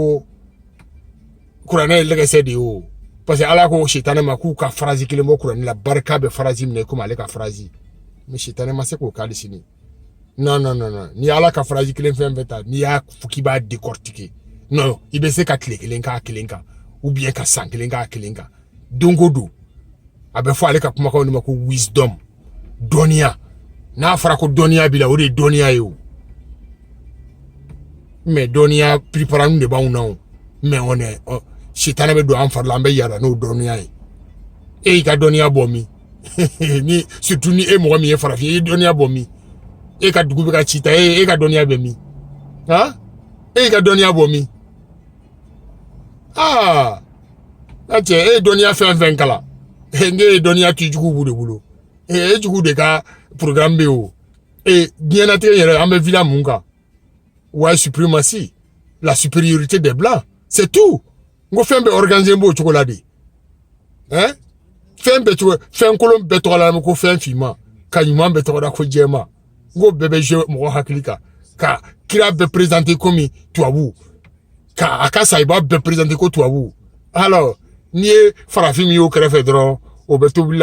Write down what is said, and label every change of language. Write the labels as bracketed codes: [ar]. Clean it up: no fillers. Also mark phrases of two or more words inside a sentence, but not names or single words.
[bm] ko kuranɛ ye lɛgɛsɛ de ye o [fr] parce que [bm] ala ko sitanɛ ma k'u ka phrase kelen bɔ kuranɛ la barika bɛ phrase minɛ komi ale ka phrase mais sitanɛ ma se k'o k'ale sini non ni ala ka phrase kelen fɛn fɛn ta n'i y'a fɔ k'i b'a décortiquer non i bɛ se ka tile kelen k'a kelen kan [fr] ou bien [bm] ka san kelen k'a kelen kan don o don a bɛ fɔ ale ka kumakanw de ma ko wisdom dɔnniya n'a fɔra ko dɔnniya b'i la o de ye dɔnniya ye o mais dɔnniya prépare de b'anw na o [fr] mais on est [bm] sitanɛ bɛ don an fari la an bɛ yaala n'o dɔnniya ye e y'i ka dɔnniya bɔ min ni surtout ni e mɔgɔ min ye farafin ye i ye dɔnniya bɔ min e ka dugu bɛ ka ci ta e ka dɔnniya bɛ min e y'i ka dɔnniya bɔ min n'a cɛ e ye dɔnniya fɛn fɛn kalan ne ye dɔnniya k'i jugu b'u de bolo e jugu de ka programme bɛ o diɲɛlatigɛ yɛrɛ an bɛ villa mun kan white [fr] suprématie la supériorité des blancs c'est tout [bm] n ko fɛn bɛɛ organisé b'o cogo la de fɛn bɛɛ cogo fɛn kolon bɛɛ tɔgɔ la ko fɛn finman ka ɲuman bɛɛ tɔgɔ la ko jɛman n ko bɛɛ bɛ jouer mɔgɔ hakili kan ka kira bɛɛ présenter komi tubabu ka a ka sahiba bɛɛ présenter ko tubabu alors n'i ye farafin min y'o kɛrɛfɛ dɔrɔn o bɛ tobili